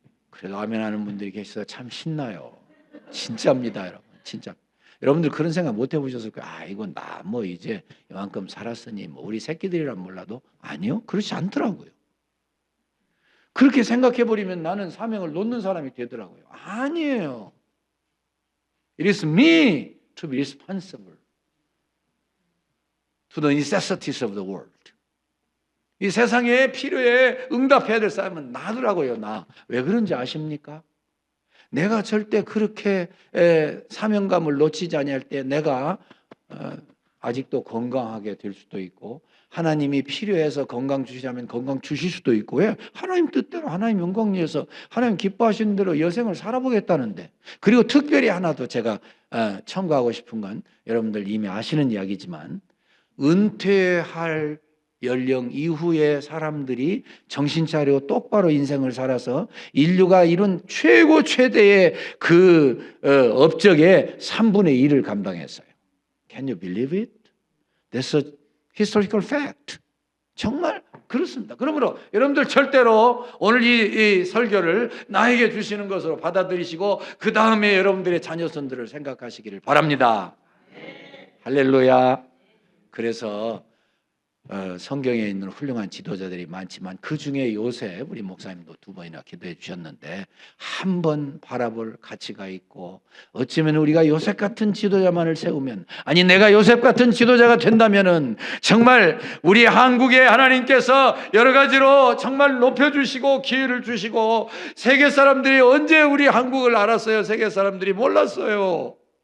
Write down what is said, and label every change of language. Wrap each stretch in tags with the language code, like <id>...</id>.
<ko>그래도 아멘하는 분들이 계셔서 참 신나요. 진짜입니다, 여러분. 진짜. 여러분들 그런 생각 못 해보셨을 거예요. 아, 이건 나 뭐 이제 이만큼 살았으니 뭐 우리 새끼들이란 몰라도 아니요, 그렇지 않더라고요. 그렇게 생각해버리면 나는 사명을 놓는 사람이 되더라고요. 아니에요.</ko> <en>It is me to be responsible to the necessities of the world.</en> <ko>이 세상의 필요에 응답해야 될 사람은 나더라고요. 나. 왜 그런지 아십니까? 내가 절대 그렇게 사명감을 놓치지 아니할 때 내가 아직도 건강하게 될 수도 있고 하나님이 필요해서 건강 주시자면 건강 주실 수도 있고 왜? 하나님 뜻대로 하나님 영광 위해서 하나님 기뻐하시는 대로 여생을 살아보겠다는데 그리고 특별히 하나 더 제가 첨가하고 싶은 건 여러분들 이미 아시는 이야기지만 은퇴할 연령 이후에 사람들이 정신 차리고 똑바로 인생을 살아서 인류가 이룬 최고 최대의 그 업적의 3분의 1을 감당했어요.</ko> <en>Can you believe it? That's a historical fact.</en> <ko>정말 그렇습니다. 그러므로 여러분들 절대로 오늘 이 설교를 나에게 주시는 것으로 받아들이시고 그 다음에 여러분들의 자녀손들을 생각하시기를 바랍니다. 할렐루야. 그래서 성경에 있는 훌륭한 지도자들이 많지만 그 중에 요셉 우리 목사님도 2번이나 기도해 주셨는데 한 번 바라볼 가치가 있고 어쩌면 우리가 요셉 같은 지도자만을 세우면 아니 내가 요셉 같은 지도자가 된다면은 정말 우리 한국에 하나님께서 여러 가지로 정말 높여주시고 기회를 주시고 세계 사람들이 언제 우리 한국을 알았어요? 세계 사람들이 몰랐어요.</ko>